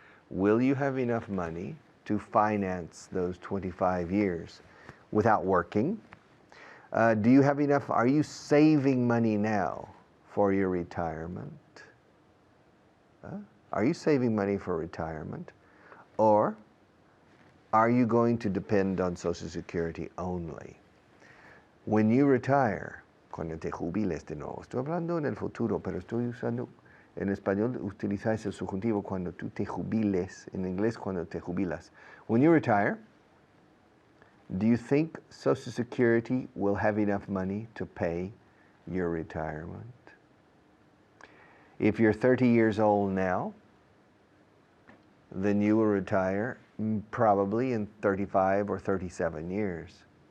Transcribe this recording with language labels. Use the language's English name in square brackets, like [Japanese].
[English] Will you have enough money to finance those 25 years without working? Do you have enough? Are you saving money now for your retirement? Are you saving money for retirement? Or are you going to depend on Social Security only? When you retire, [Spanish] cuando te jubiles de nuevo, estoy hablando en el futuro, pero estoy usando, en español utilizáis el subjuntivo cuando tú te jubiles, en inglés cuando te jubilas. [English] When you retire, do you think Social Security will have enough money to pay your retirement? If you're 30 years old now, then you will retire probably in 35 or 37 years.